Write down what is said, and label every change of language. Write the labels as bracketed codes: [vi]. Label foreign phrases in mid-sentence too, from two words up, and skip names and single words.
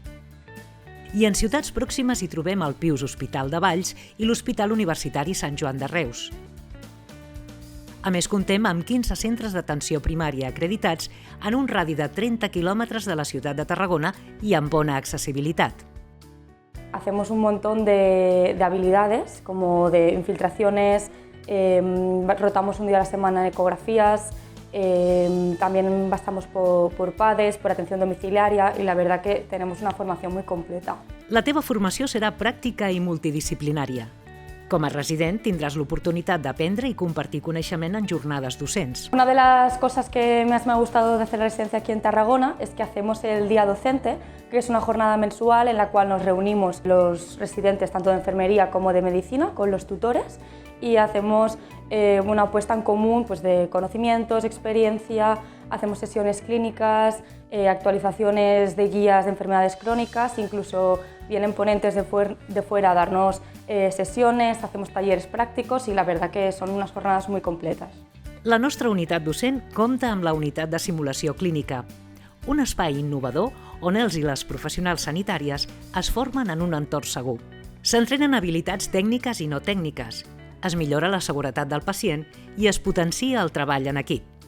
[ca] I en ciutats pròximes hi trobem el Pius Hospital de Valls i l'Hospital Universitari Sant Joan de Reus. A més, contem amb 15 centres d'atenció primària acreditats en un radi de 30 quilòmetres de la ciutat de Tarragona i amb bona accesibilitat. [es] Hacemos un montón de habilidades, como de infiltraciones, rotamos un día a la semana en ecografías, también bastamos por PADES, por atención domiciliaria y la verdad que tenemos una formación muy completa. [ca] La teva formació serà pràctica i multidisciplinària. Com a resident tindràs l'oportunitat d'aprendre y compartir coneixement en jornades docents. [es] Una de las cosas que más me ha gustado de hacer la residencia aquí en Tarragona es que hacemos el Día Docente, que es una jornada mensual en la cual nos reunimos los residentes tanto de enfermería como de medicina con los tutores y hacemos una puesta en común pues, de conocimientos, experiencia, hacemos sesiones clínicas, actualizaciones de guías de enfermedades crónicas, incluso vienen ponentes de fuera a darnos sesiones, hacemos talleres prácticos y la verdad que son unas jornadas muy completas. [ca] La nostra unitat docent compta amb la unitat de simulació clínica, un espai innovador on els i les professionals sanitàries es formen en un entorn segur. S'entrenen habilitats tècniques i no tècniques, es millora la seguretat del pacient i es potencia el treball en equip.